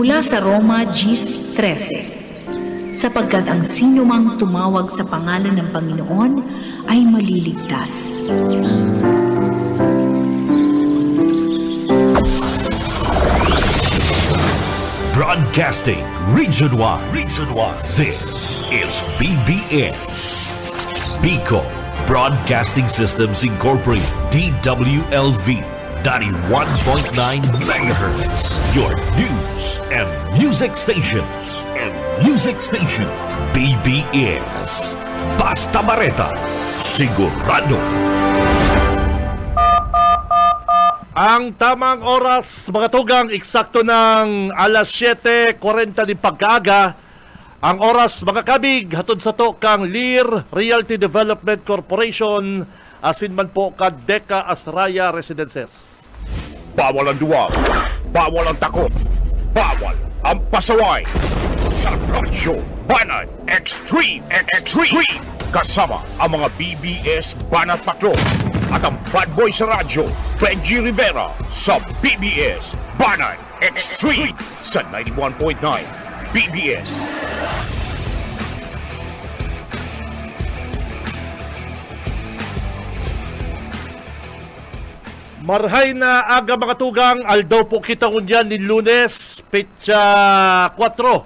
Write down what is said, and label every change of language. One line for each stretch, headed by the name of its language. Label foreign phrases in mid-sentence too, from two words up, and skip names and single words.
Filipino: sa Roma 10:13, sapagkat ang sinumang tumawag sa pangalan ng Panginoon ay maliligtas.
English: Broadcasting Region 1. This is BBS. Bicol Broadcasting Systems Incorporated, DWLV, 91.9 MHz. Your news and music stations.
Bikol: BBS. Basta Bareta, sigurado. Ang tamang oras, mga tugang, eksakto ng alas 7:40 din pagkaaga. Ang oras, mga kabig, hatod sa to kang Lear Realty Development Corporation, asin man po ka Deca Asraya Residences.
Filipino: Bawal ang duwag, bawal ang takot, bawal ang pasaway. Sa Radyo Banat Extreme, kasama ang mga BBS Banat Patrol at ang
English: bad boy
Filipino: sa radyo, Benji Rivera, sa BBS Banat Extreme sa 91.9 BBS.
Bikol: Marhay na aga, mga tugang, aldaw po kita ngunyan ni Lunes, Petsa 4.